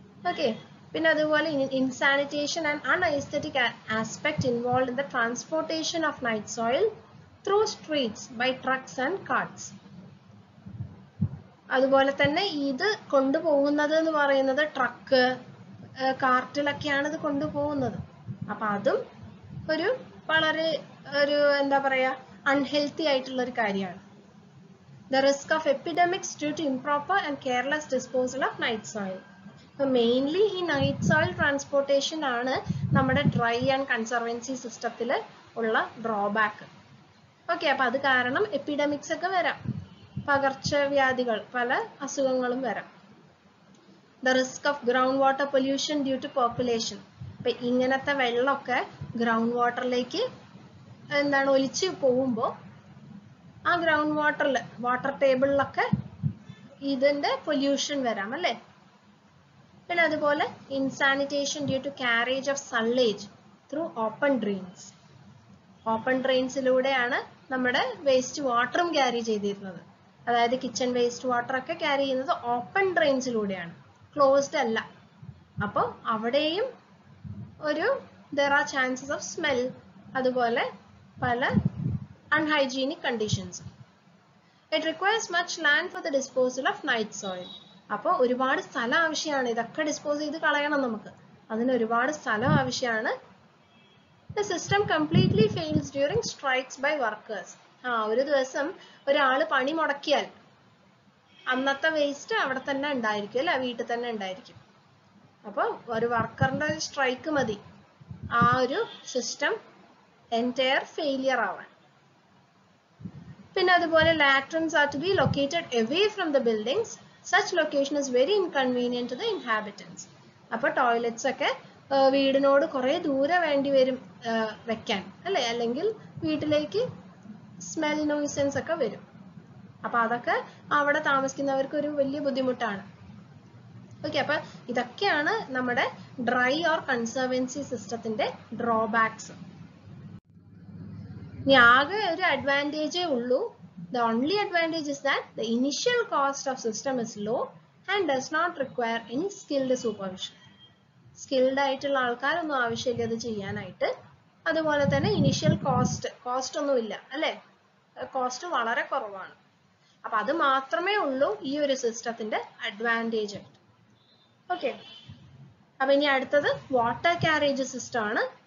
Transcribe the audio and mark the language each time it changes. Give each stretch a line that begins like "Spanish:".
Malayalam: Okay, പിന്നെ അതുപോലെ
English: Insanitation and unaesthetic aspect involve in the transportation of night soil through streets by trucks and carts.
Malayalam: അതുപോലെ തന്നെ ഇത് കൊണ്ടുപോകുന്നത് എന്ന് പറയുന്നത് ട്രക്ക്, കാർട്ടിലൊക്കെയാണ് ഇത് കൊണ്ടുപോകുന്നത്. അപ്പൊ അതും ഒരു വളരെ എന്താ പറയാ, അൺഹെൽത്തി ആയിട്ടുള്ള ഒരു കാര്യമാണ്.
English: The risk of epidemics due to improper and careless disposal of night soil.
Malayalam: Mainly ഈ നൈറ്റ് സോയിൽ ട്രാൻസ്പോർട്ടേഷൻ ആണ് നമ്മുടെ ഡ്രൈ ആൻഡ് കൺസർവൻസി സിസ്റ്റത്തിൽ ഉള്ള ഡ്രോബാക്ക്. ഓക്കെ, അപ്പൊ അത് കാരണം എപ്പിഡമിക്സ് ഒക്കെ വരാം, പകർച്ചവ്യാധികൾ, പല അസുഖങ്ങളും വരാം.
English: The risk of groundwater pollution due to population.
Malayalam: അപ്പൊ ഇങ്ങനത്തെ വെള്ളമൊക്കെ ഗ്രൗണ്ട് വാട്ടറിലേക്ക് എന്താണ് ഒലിച്ച് പോകുമ്പോൾ ആ ഗ്രൗണ്ട് വാട്ടറിൽ, വാട്ടർ ടേബിളിലൊക്കെ ഇതിന്റെ പൊല്യൂഷൻ വരാം അല്ലേ. പിന്നെ അതുപോലെ
English: Insanitation due to carriage of sullage through open drains.
Malayalam: Open ഡ്രെയിൻസിലൂടെയാണ് നമ്മുടെ വേസ്റ്റ് വാട്ടറും ക്യാരി ചെയ്തിരുന്നത്. അതായത് കിച്ചൺ വേസ്റ്റ് വാട്ടർ ഒക്കെ ക്യാരി ചെയ്യുന്നത് ഓപ്പൺ ഡ്രെയിൻസിലൂടെയാണ്, ക്ലോസ്ഡ് അല്ല. അപ്പോൾ അവിടെയും ഒരു
English: there are chances of smell,
Malayalam: അതുപോലെ പല
English: unhygienic conditions. It requires much land for the disposal of night soil.
Malayalam: അപ്പോൾ ഒരുപാട് സ്ഥലം ആവശ്യമാണ് ഇതൊക്കെ ഡിസ്പോസ് ചെയ്ത് കളയണം നമുക്ക്. അതിന് ഒരുപാട് സ്ഥലം ആവശ്യമാണ്.
English: The system completely fails during strikes by workers.
Malayalam: ഒരു ദിവസം ഒരാൾ പണി മുടക്കിയാൽ അന്നത്തെ വേസ്റ്റ് അവിടെ തന്നെ ഉണ്ടായിരിക്കും അല്ലേ, വീട്ടിൽ തന്നെ ഉണ്ടായിരിക്കും. അപ്പോൾ ഒരു വർക്കറിന്റെ സ്ട്രൈക്ക് മതി ആ ഒരു സിസ്റ്റം എൻറ്റയർ ഫെയിലിയർ ആവാൻ. പിന്നെ അതുപോലെ
English: latrines are to be located away from the buildings. Such location is very inconvenient to the inhabitants.
Malayalam: അപ്പോൾ ടോയ്ലറ്റ്സ് ഒക്കെ വീടിനോട് കുറേ ദൂരെ വേണ്ടി വരും വെക്കാൻ അല്ലേ, അല്ലെങ്കിൽ വീട്ടിലേക്ക് സ്മെൽ നോയിസൻസ് ഒക്കെ വരും. അപ്പോൾ അതൊക്കെ അവിടെ താമസിക്കുന്നവർക്ക് ഒരു വലിയ ബുദ്ധിമുട്ടാണ്. ഓക്കെ, അപ്പോൾ ഇതൊക്കെയാണ് നമ്മുടെ ഡ്രൈ ഓർ കൺസർവൻസി സിസ്റ്റത്തിന്റെ ഡ്രോബാക്സ്. ഇനി ആകെ ഒരു അഡ്വാൻറ്റേജേ ഉള്ളൂ.
English: The only advantage is that the initial cost of system is low and does not require any skilled supervision.
Malayalam: Skilled ആയിട്ടുള്ള ആൾക്കാരൊന്നും ആവശ്യമില്ല അത് ചെയ്യാനായിട്ട്. അതുപോലെ തന്നെ ഇനിഷ്യൽ കോസ്റ്റ് ഒന്നുമില്ല അല്ലേ, കോസ്റ്റ് വളരെ കുറവാണ്. അപ്പൊ അത് മാത്രമേ ഉള്ളൂ ഈ ഒരു സിസ്റ്റത്തിന്റെ അഡ്വാൻറ്റേജ് ആയിട്ട്. ഓക്കെ, അപ്പൊ ഇനി അടുത്തത് വാട്ടർ ക്യാരേജ് സിസ്റ്റം ആണ്.